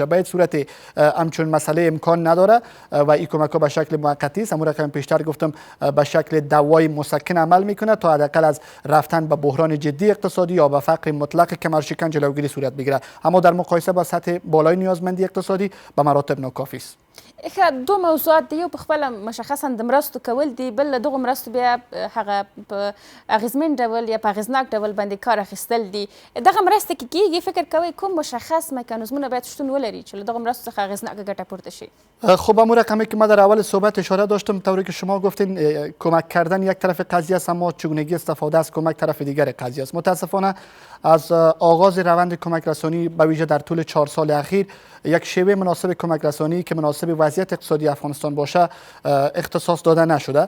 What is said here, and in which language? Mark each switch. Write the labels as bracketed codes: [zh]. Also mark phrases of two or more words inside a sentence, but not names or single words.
[fa] به این صورت همچون مسئله امکان نداره و این کمک‌ها به شکل موقتی است. امور که پیشتر گفتم به شکل دوای مسکن عمل میکنه تا حداقل از رفتن به بحران جدی اقتصادی یا به فقر مطلق کمرشکن جلوگیری صورت بگیره، اما در مقایسه با سطح بالای نیازمندی اقتصادی به مراتب ناکافی است. [ps] دو موضوعات دی، یو په خپله مشخصا د مرستو کول دي، بل له دغو مرستو بیا هغه په اغیزمن ډول یا په اغیزناک ډول باندې کار اخیستل دي. دغه مرستې که کیږي فکر کوئ کوم مشخص میکانیزمونه باید شتون ولري چې له دغو مرستو څخه اغیزناکه ګټه پورته شي؟ [fa] خب امور رقمی که ما در اول صحبت اشاره داشتم، طوری که شما گفتین کمک کردن یک طرف قضیه است، اما چگونگی استفاده از کمک طرف دیگر قضیه است. متاسفانه از آغاز روند کمک رسانی به ویژه در طول 4 سال اخیر یک شیوه مناسب کمک رسانی که مناسب وضعیت اقتصادی افغانستان باشه اختصاص داده نشده.